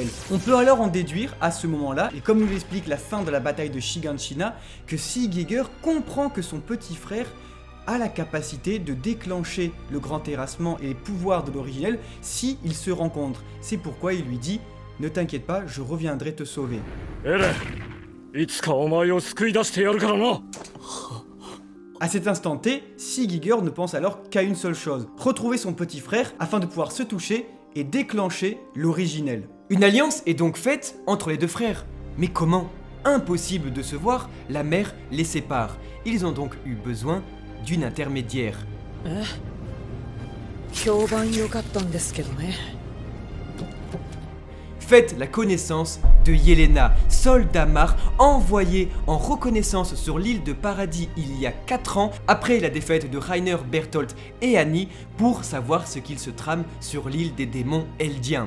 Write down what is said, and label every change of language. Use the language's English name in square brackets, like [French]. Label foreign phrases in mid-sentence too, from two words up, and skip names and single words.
[French] On peut alors en déduire à ce moment-là, et comme nous l'explique la fin de la bataille de Shiganshina, que Sig Jaeger comprend que son petit frère a la capacité de déclencher le grand terrassement et les pouvoirs de l'originel si ils se rencontrent. C'est pourquoi il lui dit « Ne t'inquiète pas, je reviendrai te sauver ». [Japanese] エレン、いつかお前を救い出してやるからな。 [French] À cet instant T, Sig Jaeger ne pense alors qu'à une seule chose, retrouver son petit frère afin de pouvoir se toucher et déclencher l'originel. Une alliance est donc faite entre les deux frères. Mais comment? Impossible de se voir, la mer les sépare. Ils ont donc eu besoin d'une intermédiaire. [Japanese] 評判良かったんですけどね。 [French] Faites la connaissance de Yelena, soldat Mar envoyé en reconnaissance sur l'île de Paradis il y a 4 ans après la défaite de Reiner, Bertholdt et Annie pour savoir ce qu'il se trame sur l'île des démons eldiens.